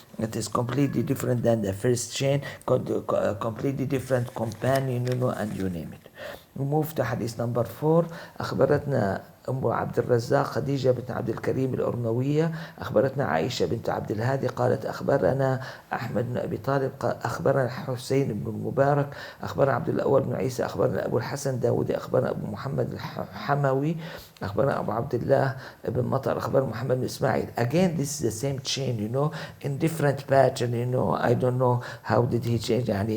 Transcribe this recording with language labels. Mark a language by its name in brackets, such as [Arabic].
[English] It is completely different than the first chain, completely different companion, and you name it. We move to hadith number 4. [Arabic] أخبرتنا أم عبد الرزاق خديجة بنت عبد الكريم الأرنوية أخبرتنا عائشة بنت عبد الهادي قالت أخبرنا أحمد بن أبي طالب أخبرنا حسين بن المبارك أخبرنا عبد الأول بن عيسى أخبرنا أبو الحسن داود أخبرنا أبو محمد الحموي أخبرنا أبو عبد الله بن مطر أخبرنا محمد بن إسماعيل. [English] Again, this is the same chain, in different pattern, I don't know how did he change.